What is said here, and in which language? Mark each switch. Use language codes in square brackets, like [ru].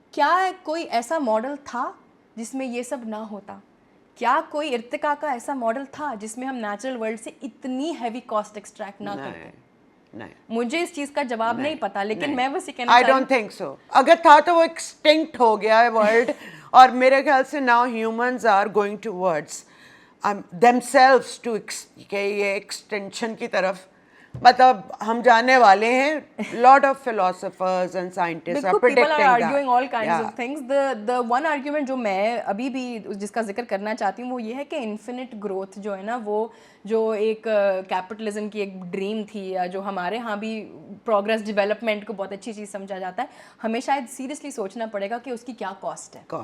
[ur] کیا کوئی ایسا ماڈل تھا جس میں یہ سب نہ ہوتا؟ کیا کوئی ارتقا کا ایسا ماڈل تھا جس میں ہم نیچرل ورلڈ سے اتنی ہیوی کاسٹ ایکسٹریکٹ نہ کرتے؟ مجھے اس چیز کا جواب نہیں پتا, لیکن میں بس یہ کہنا [en] I don't think so. [ur] اگر تھا تو وہ ایکسٹنکٹ ہو گیا ہے ورلڈ, اور میرے خیال سے [en] now humans are going towards themselves to [ur] کہ یہ ایکسٹینشن کی طرف مطلب ہم جانے والے ہیں. [en] lot of philosophers and scientists are predicting that. People are arguing all kinds of things. The one argument [ur] جو میں ابھی بھی جس کا ذکر کرنا چاہتی ہوں وہ یہ ہے کہ انفینٹ گروتھ جو ہے نا, وہ جو ایک کیپٹلزم کی ایک ڈریم تھی, یا جو ہمارے ہاں بھی پروگرس ڈیولپمنٹ کو بہت اچھی چیز سمجھا جاتا ہے, ہمیں شاید سیریسلی سوچنا پڑے گا کہ اس کی کیا کاسٹ ہے.